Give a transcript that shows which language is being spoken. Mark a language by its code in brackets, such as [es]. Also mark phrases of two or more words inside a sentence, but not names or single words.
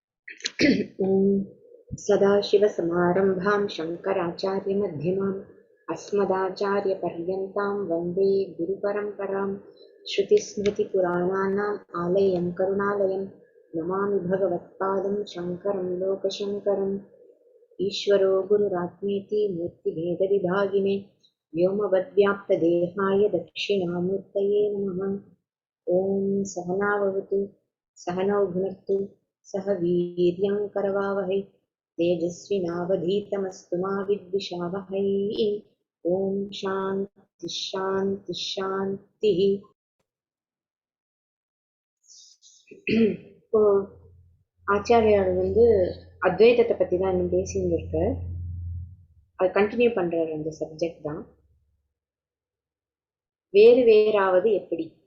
[sa] ॐ सदाशिवसमारम्भां शङ्कराचार्यमध्यमाम् अस्मदाचार्यपर्यन्तां वन्दे गुरुपरम्परां श्रुतिस्मृतिपुराणानाम् आलयं करुणालयं नमामि भगवत्पादं शङ्करं लोकशङ्करम् ईश्वरो गुरुरात्मेति मूर्तिभेदविभागिने व्योमवद्व्याप्तदेहाय दक्षिणामूर्तये नमः। ॐ सहनाववतु सहनौ भुनक्तु सह वीर्यं करवावहै तेजस्विनावधीतमस्तु मा विद्विषावहै। ॐ शान्ति शान्ति शान्तिः। [ta] இப்போ ஆச்சாரியார் அத்வைதத்தை பற்றி தான் இன்னும் பேசின்னு இருக்க, அது கண்டினியூ பண்றாரு. அந்த சப்ஜெக்ட் தான் வேறு வேறாவது எப்படி.